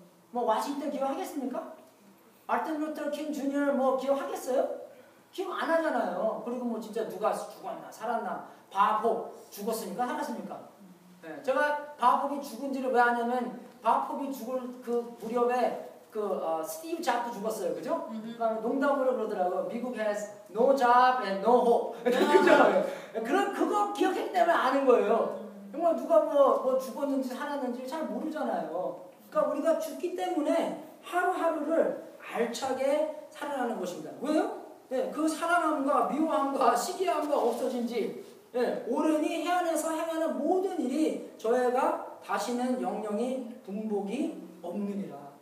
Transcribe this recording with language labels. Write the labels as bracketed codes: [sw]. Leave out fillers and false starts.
[ko] 뭐 와싱턴 기억하겠습니까? 마틴 루터 킹 주니어 뭐 기억하겠어요? 기억 안 하잖아요. 그리고 뭐 진짜 누가 죽었나 살았나 바홉 죽었습니까? 살았습니까? 제가 바홉이 죽은지를 왜 아냐면 바홉이 죽을 그 무렵에 스티브 잡도 죽었어요. 그죠? 그러니까 농담으로 그러더라고요. [en] 미국 has no job and no hope. [ko] 그죠? 그거 기억했기 때문에 아는 거예요. 정말 누가 뭐 죽었는지 살았는지 잘 모르잖아요. 그러니까 우리가 죽기 때문에 하루하루를 알차게 살아가는 것입니다. 왜요? 그 사랑함과 미워함과 시기함과 없어진 지 오랜이 해안에서 행하는 모든 일이 저희가 다시는 영영이 분복이 없느니라.